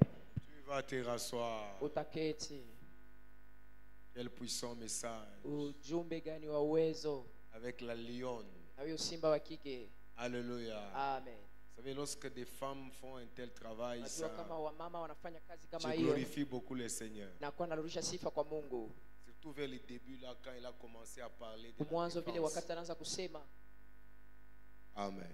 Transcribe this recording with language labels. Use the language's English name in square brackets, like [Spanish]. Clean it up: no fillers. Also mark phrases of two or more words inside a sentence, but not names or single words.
[French] Tu vas te rasseoir. [Swahili] Utaketi. [French] Quel puissant message. [Swahili] Ujumbe gani wa uwezo. [French] Avec la lionne. [Swahili] Na huyo simba wa kike. [French] Alléluia. Amen. Vous savez, lorsque des femmes font un tel travail, ça glorifie beaucoup le Seigneur. Surtout vers le début, là, quand il a commencé à parler de la défense. Amen.